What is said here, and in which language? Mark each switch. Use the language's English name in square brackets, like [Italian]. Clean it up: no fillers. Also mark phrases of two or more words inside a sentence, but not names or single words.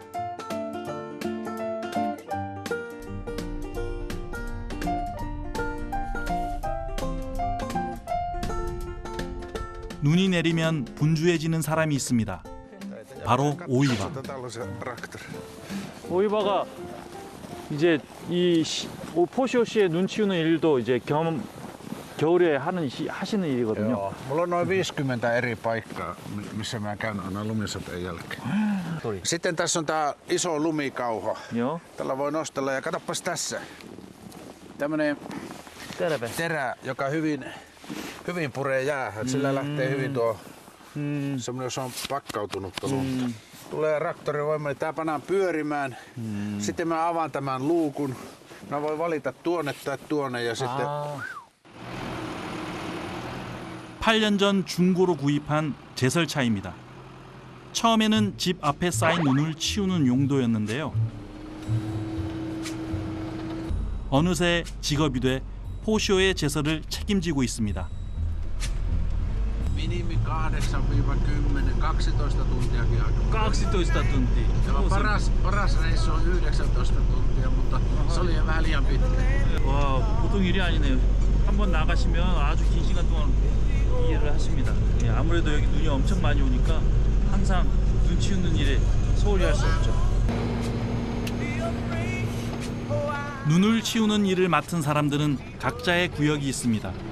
[Korean] 눈이 내리면 분주해지는 사람이 있습니다. 바로 오이바. 오이바가 이제 이 포시오시에 눈 치우는 일도 이제 겨울에 하시는 일이거든요. [Finnish] Joo. Mulla on noin 50 eri paikkaa, missä mä käyn aina lumisateen jälkeen. Sitten tässä on tää iso lumikauha. Joo. Tällä voi nostella ja katsopas tässä. Tämmönen Terve. terä, joka hyvin puree jäähän. Sillä lähtee hyvin tuo semmonen, jos on pakkautunutta lunta. Tulee traktorivoima, niin tää pannaan pyörimään. Sitten mä avaan tämän luukun. Mä voin valita tuonne tai tuonne ja sitten [Korean] 8년 전 중고로 구입한 제설차입니다. 처음에는 집 앞에 쌓인 눈을 치우는 용도였는데요. 어느새 직업이 돼 포시오의 제설을 책임지고 있습니다. [Finnish] minimi 8-10, 12 tuntiakin aika. 12 tunti. Joo, paras reissu on 19 tuntia, mutta se oli vähän liian pitkä. [Korean] 와, 보통 일이 아니네요. 한번 나가시면 아주 긴 시간 동안 이 일을 하십니다. 예, 아무래도 여기 눈이 엄청 많이 오니까 항상 눈 치우는 일에 소홀히 할 수 없죠. 눈을 치우는 일을 맡은 사람들은 각자의 구역이 있습니다.